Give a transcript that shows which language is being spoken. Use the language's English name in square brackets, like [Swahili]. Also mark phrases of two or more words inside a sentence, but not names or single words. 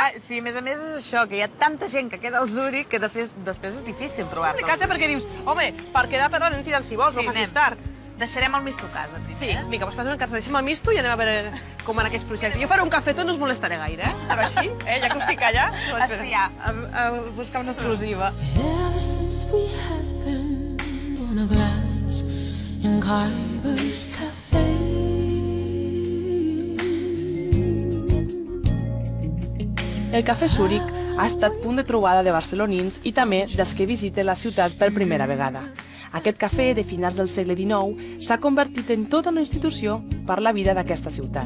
[Catalan] Sí, a més és això, que hi ha tanta gent que queda al Zúrich que després és difícil trobar-te. Complicat, perquè dius, home, per quedar per anem tirant si vols, no facis tard. Deixarem el misto a casa, primer. Sí, vinga, doncs passem a casa, deixem el misto i anem a veure com en aquests projectes. Jo faré un cafetó, no us molestaré gaire, però així, ja que us estic allà... Hòstia, a buscar una exclusiva. [English] Ever since we had been on a glass in Khyber's Cafe. [Catalan] El Cafè Zúrich ha estat punt de trobada de barcelonins i també dels que visiten la ciutat per primera vegada. Aquest cafè, de finals del segle XIX, s'ha convertit en tota una institució per la vida d'aquesta ciutat.